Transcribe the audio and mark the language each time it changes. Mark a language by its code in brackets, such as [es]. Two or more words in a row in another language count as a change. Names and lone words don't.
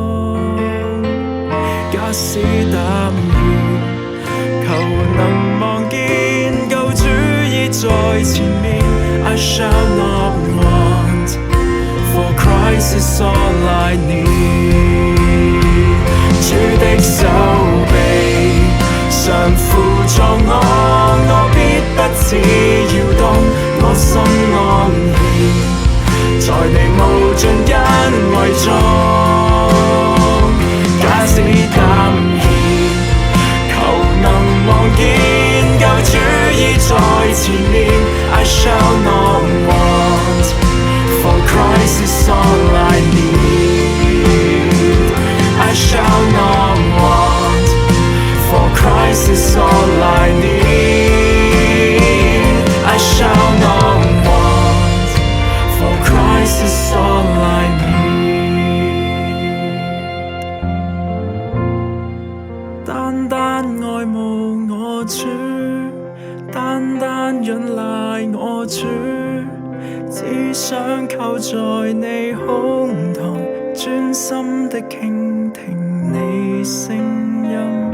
[zh] 假使膽怯，求能望見救主已在前面。 [en] I shall not want, for Christ is all I need。 [zh] 主的手臂常扶助我，我必不致搖動，我心安歇在你無盡恩惠中。假使膽怯，求能望見救主已在前面。 [en] I shall not want, for Christ is all I need。 I shall not want, for Christ is all I need。 I shall not want, for Christ is all I need。 [zh] 單單愛慕我主，單單仰賴我主， 只想靠在你胸膛，專心的傾聽你聲音。